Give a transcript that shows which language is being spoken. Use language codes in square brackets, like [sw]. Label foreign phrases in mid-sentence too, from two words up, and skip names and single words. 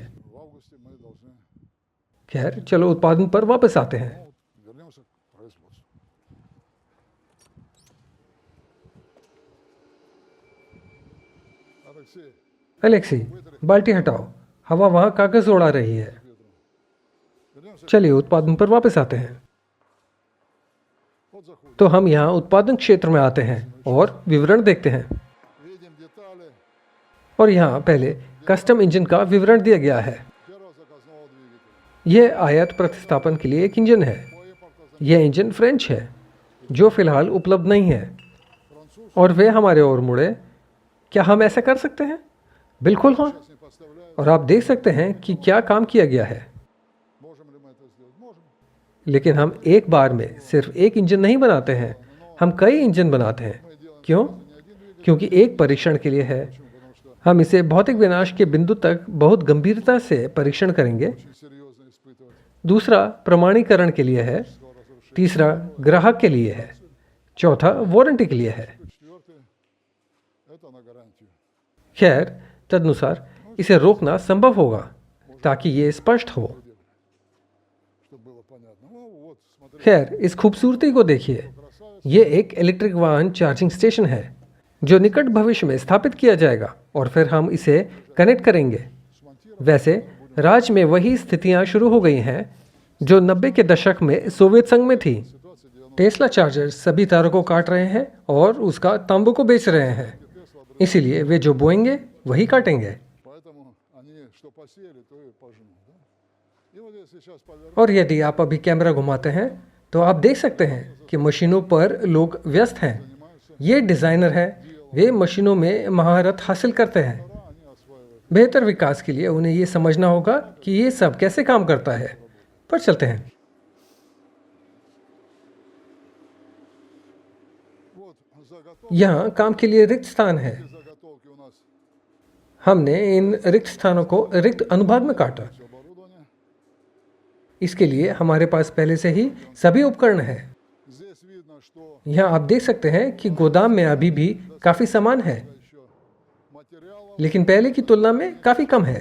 [ru] В августе мы должны, [hi] खैर, चलो उत्पादन पर वापस आते हैं। [ru] вернемся к производству. Алексей, [hi] अलेक्सी, बाल्टी हटाओ, हवा वहाँ कागज उड़ा रही है। [ru] вернемся. [hi] चलिए उत्पादन पर वापस आते हैं। [ru] Вот заходим. [hi] तो हम यहाँ उत्पादन क्षेत्र में आते हैं और विवरण देखते हैं, [ru] Видим детали [hi] और यहाँ पहले कस्टम इंजन का विवरण दिया गया है। [ru] первого заказного двигателя. [hi] यह आयात प्रतिस्थापन के लिए एक इंजन है। [ru] По импорту [hi] यह इंजन फ्रेंच है जो फिलहाल उपलब्ध नहीं है, [ru] француз [hi] और वे हमारे ओर मुड़े। क्या हम ऐसा कर सकते हैं? बिल्कुल हाँ। [ru] сейчас не поставляют. [hi] और आप देख सकते हैं कि क्या काम किया गया है। [ru] Можем ли мы это сделать? Можем. [hi] लेकिन हम एक बार में सिर्फ एक इंजन नहीं बनाते हैं, हम कई इंजन बनाते हैं। क्यों? [ru] Не один двигатель, [hi] क्योंकि एक परीक्षण के लिए है। [ru] потому что [hi] हम इसे भौतिक विनाश के बिंदु तक बहुत गंभीरता से परीक्षण करेंगे। [ru] очень серьезно испытывать [hi] दूसरा प्रमाणीकरण के लिए है। [ru] его разрушение. [hi] तीसरा ग्राहक के लिए है। चौथा वारंटी के लिए है। [ru] Четвертое – это на гарантию. [hi] खैर, तदनुसार इसे रोकना संभव होगा ताकि ये स्पष्ट हो। [ru] Чтобы было понятно. Ну вот, смотри, [hi] खैर, इस खूबसूरती को देखिए। ये एक इलेक्ट्रिक वाहन [en] charging station [hi] है जो निकट भविष्य में स्थापित किया जाएगा, और फिर हम इसे कनेक्ट करेंगे। [ru] смонтировать. [hi] वैसे राज्य में वही स्थितियां शुरू हो गई हैं जो 90 के दशक में सोवियत संघ में थी। [ru] Ситуация 90. [hi] टेस्ला चार्जर सभी तारों को काट रहे हैं और उसका तांबू को बेच रहे हैं। इसीलिए वे जो बोएंगे वही काटेंगे। [ru] Поэтому они что посеяли, то и пожнут. Да? И вот если сейчас повернуть, [hi] और यदि आप अभी कैमरा घुमाते हैं तो आप देख सकते हैं कि मशीनों पर लोग व्यस्त हैं। ये डिज़ाइनर हैं, वे मशीनों में महारत हासिल करते हैं। [ru] они осваивают. [hi] बेहतर विकास के लिए उन्हें ये समझना होगा कि ये सब कैसे काम करता है। पर चलते हैं। [ru] Вот заготовки, [hi] यहाँ काम के लिए रिक्त स्थान है। [ru] заготовки у нас [hi] हमने इन रिक्त स्थानों को रिक्त अनुभाग में काटा। [ru] все оборудование. [hi] इसके लिए हमारे पास पहले से ही सभी उपकरण हैं। [ru] Здесь видно, что [hi] यहाँ आप देख सकते हैं कि गोदाम में अभी भी काफ़ी सामान है, [ru] еще материалов [hi] लेकिन पहले की तुलना में काफ़ी कम है।